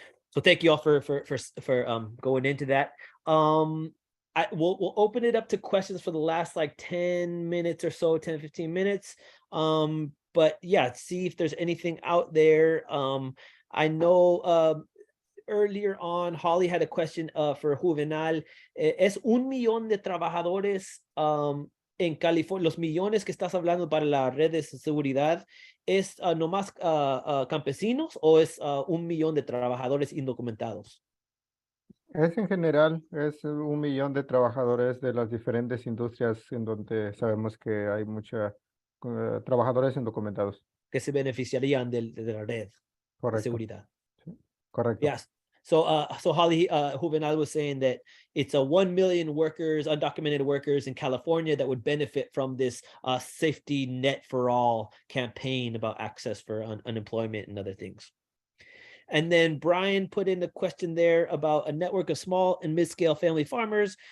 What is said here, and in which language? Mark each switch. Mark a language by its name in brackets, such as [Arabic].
[English] So thank you all for going into that. We'll open it up to questions for the last like 10 minutes or so, 10, 15 minutes. But yeah, see if there's anything out there. I know earlier on, Holly had a question for Juvenal. [Spanish] ¿Es 1 millón de trabajadores en California? Los millones que estás hablando para la red de seguridad, ¿es nomás campesinos o es 1 millón de trabajadores indocumentados? Es en general, es 1 millón de trabajadores de las diferentes industrias en donde sabemos que hay muchos trabajadores indocumentados. Que se beneficiarían de la red de seguridad. Correcto. [English] Yes. So Holly, Juvenal was saying that it's 1 million workers, undocumented workers in California that would benefit from this safety net for all campaign about access for unemployment and other things. And then Brian put in a question there about a network of small and mid-scale family farmers.